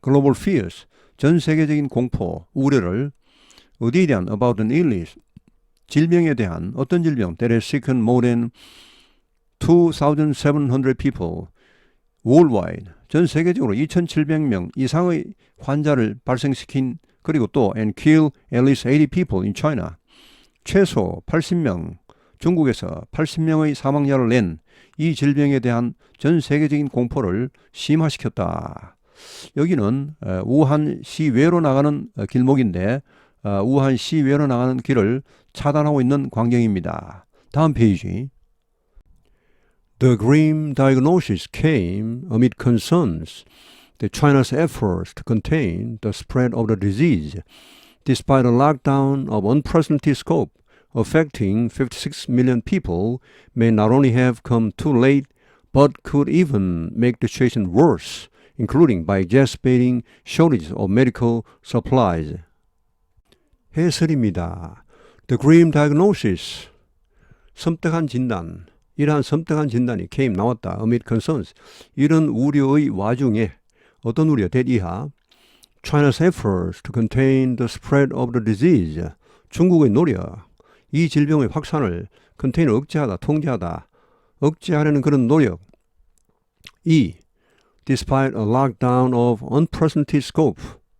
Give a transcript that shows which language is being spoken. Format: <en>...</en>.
<en>global fears,</en> <ko>전 세계적인 공포, 우려를 어디에 대한</ko> <en>about an illness,</en> <ko>질병에 대한 어떤 질병</ko> <en>that has sickened more than 2,700 people worldwide,</en> <ko>전 세계적으로 2,700명 이상의 환자를 발생시킨, 그리고 또</ko> <en>and kill at least 80 people in China,</en> <ko>최소 80명, 중국에서 80명의 사망자를 낸 이 질병에 대한 전 세계적인 공포를 심화시켰다. 여기는 우한 시외로 나가는 길목인데 우한 시외로 나가는 길을 차단하고 있는 광경입니다. 다음 페이지.</ko> <en>The grim diagnosis came amid concerns that China's efforts to contain the spread of the disease, despite a lockdown of unprecedented scope affecting 56 million people, may not only have come too late, but could even make the situation worse, including by exacerbating shortages of medical supplies.</en> <ko>해설입니다.</ko> <en>The grim diagnosis,</en> <ko>섬뜩한 진단, 이러한 섬뜩한 진단이 came, 나왔다.</ko> <en>amid concerns,</en> <ko>이런 우려의 와중에 어떤 우려,</ko> <en>that 이하, China's efforts to contain the spread of the disease,</en> <ko>중국의 노력, 이 질병의 확산을</ko> <en>contain,</en> <ko>억제하다, 통제하다, 억제하려는 그런 노력,</ko> <en>이 despite a lockdown of unprecedented scope,</en>